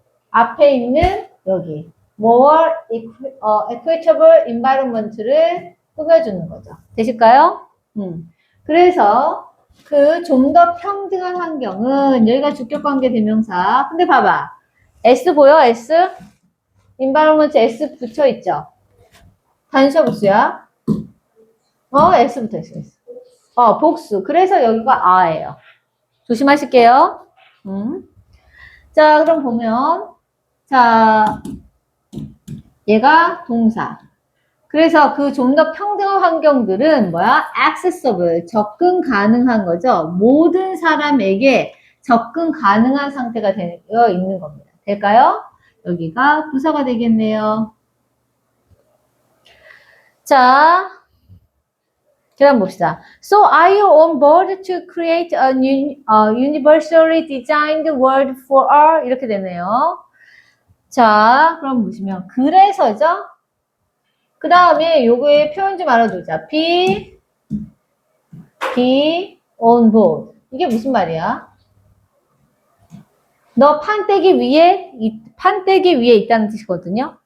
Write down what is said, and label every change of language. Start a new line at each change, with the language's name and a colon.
Korean: 앞에 있는 여기
English: more equitable environment
Korean: 를 꾸며주는 거죠. 되실까요? 그래서 그 좀 더 평등한 환경은 여기가 주격관계 대명사. 근데 봐봐. S 보여? S? environment S 붙여있죠? 단수 복수야? S 붙어있어. 복수. 그래서 여기가 아예요. 조심하실게요. 자, 그럼 보면 자, 얘가 동사. 그래서 그 좀 더 평등한 환경들은 뭐야? accessible, 접근 가능한 거죠. 모든 사람에게 접근 가능한 상태가 되어 있는 겁니다. 될까요? 여기가 부사가 되겠네요. 자, 그럼 봅시다.
English: So are you on board to create a universally designed world for all?
Korean: 이렇게 되네요. 자, 그럼 보시면 그래서죠? 그 다음에 요거의 표현 좀 알아두자.
English: be on board.
Korean: 이게 무슨 말이야? 너 판때기 위에 있다는 뜻이거든요.